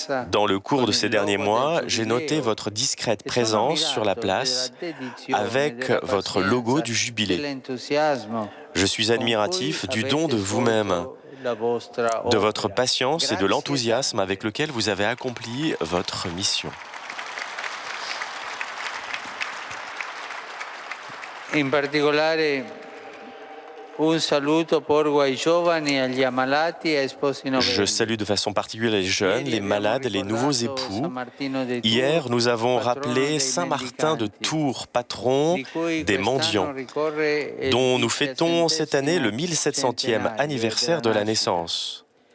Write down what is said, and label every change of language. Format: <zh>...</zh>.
<fr>Dans le cours de ces derniers mois, j'ai noté votre discrète présence sur la place avec votre logo du jubilé. Je suis admiratif du don de vous-même, de votre patience et de l'enthousiasme avec lequel vous avez accompli votre mission.</fr> <it>In particolare un saluto porgo ai giovani, agli ammalati e ai sposi novelli.</it> <fr>Je salue de façon particulière les jeunes, les malades, les nouveaux époux. Hier, nous avons rappelé Saint Martin de Tours, patron des mendiants, dont nous fêtons cette année le 1700e anniversaire de la naissance.</fr>